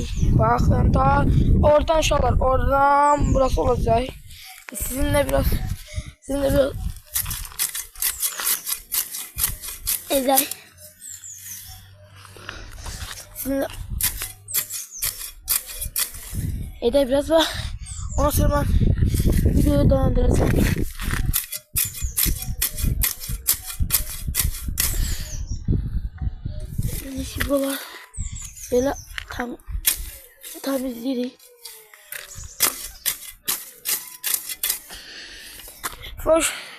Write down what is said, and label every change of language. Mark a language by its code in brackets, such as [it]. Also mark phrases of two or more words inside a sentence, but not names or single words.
[az] Baxın, ta oradan uşaqlar, oradan burası olacaq. Sizinlə biraz edək. Sizinle edək biraz var. [tr] Ondan sonra ben videoyu dayandıracağım. Şimdi buralar böyle temizleyelim. Hoş.